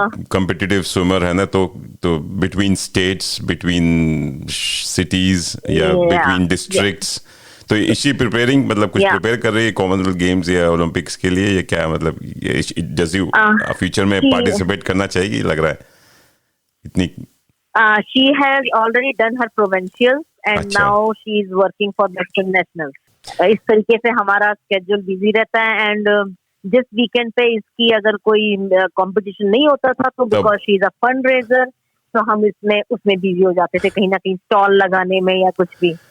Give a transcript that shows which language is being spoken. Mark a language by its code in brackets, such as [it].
[hi] Competitive swimmer है ना, तो बिटवीन स्टेट्स, बिटवीन सिटीज या बिटवीन डिस्ट्रिक्ट्स, तो इसी प्रिपेयरिंग, मतलब कुछ प्रिपेयर कर रही है कॉमनवेल्थ गेम्स या ओलंपिक्स के लिए, या क्या मतलब डज यू फ्यूचर में पार्टिसिपेट करना चाहिए, लग रहा है इतनी? [en] she has already done her provincials and now she is working for the nationals. [hi] इस तरीके से हमारा स्केड्यूल बिजी रहता है। एंड जिस वीकेंड पे इसकी अगर कोई कंपटीशन नहीं होता था तो [en] because she is a fund raiser, [hi] तो हम उसमें बिजी हो जाते थे, कहीं ना कहीं स्टॉल लगाने में या कुछ भी।